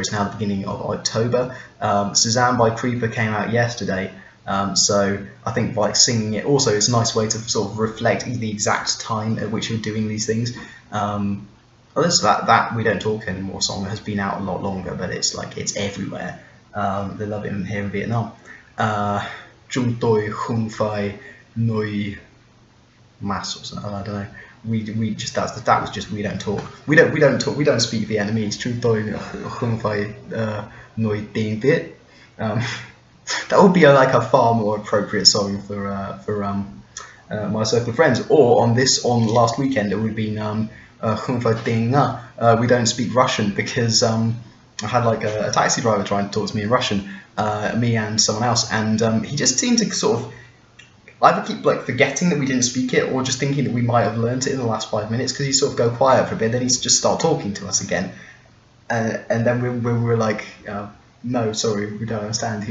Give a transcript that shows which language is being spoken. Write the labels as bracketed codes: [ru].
[en] It's now the beginning of October. Suzanne by Creeper came out yesterday. So I think by singing it also is a nice way to sort of reflect the exact time at which you're doing these things. That We Don't Talk Anymore song has been out a lot longer, but it's like it's everywhere. They love it here in Vietnam. [vi] Chúng tôi không phải nói mas [en] or something, I don't know. That was just We Don't Talk. We don't speak Vietnamese. [vi] Chúng tôi không phải nói tiếng Việt. [en] That would be like a far more appropriate song for my circle of friends. Or on last weekend it would have been [vi] không phải tiếng Nga. [en] We don't speak Russian, because I had like a taxi driver trying to talk to me in Russian, me and someone else, and he just seemed to sort of either keep like forgetting that we didn't speak it, or just thinking that we might have learnt it in the last 5 minutes, because he'd sort of go quiet for a bit, then he'd just start talking to us again, and then we were like, no, sorry, we don't understand.